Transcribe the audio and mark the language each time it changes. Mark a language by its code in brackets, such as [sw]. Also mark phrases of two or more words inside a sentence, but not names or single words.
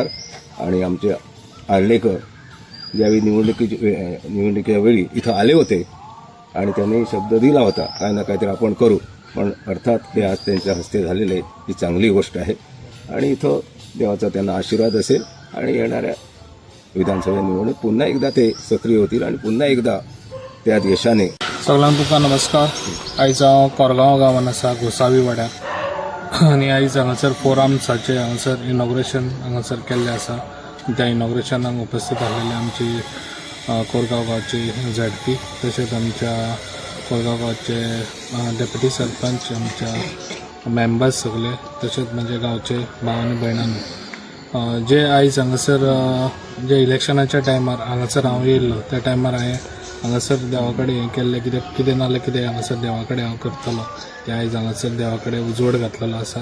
[mr] आणि आमचे आर्लेकर ज्यावेळी निवडणुकीच्या वेळी इथं आले होते आणि त्यांनी शब्द दिला होता काय ना काहीतरी आपण करू पण अर्थात ते आज त्यांच्या हस्ते झालेले ही चांगली गोष्ट आहे आणि इथं देवाचा त्यांना आशीर्वाद असेल आणि येणाऱ्या विधानसभा निवडणूक पुन्हा एकदा ते सक्रिय होतील आणि पुन्हा एकदा त्यात यशाने। [kok] सगळ्यांक तुका नमस्कार। आयज हांव कोरगांव गांवांत आसा गोसावी वाड्यार आनी आयज हांगासर फोरआर्म्साचें हांगासर इनॉग्रेशन हांगासर केल्लें आसा। त्या इनॉग्रेशनाक उपस्थित आसलेले आमची कोरगांव गांवची झेडपी तशेंच आमच्या कोरगांव गांवचे डेप्युटी सरपंच आमच्या मेंबर्स सगळे तशेंच म्हणजे गांवचे भाव आनी भयणांनी जे आयज हांगासर जे इलेक्शनाच्या टायमार हांगासर हांव येयल्लो त्या टायमार हांवें हांगासर देवा कडेन हें केल्लें कितें नाल्यार कितें हांगासर देवा कडेन हांव करतलो ते आयज हांगासर देवा कडेन उजवड घातलेलो आसा।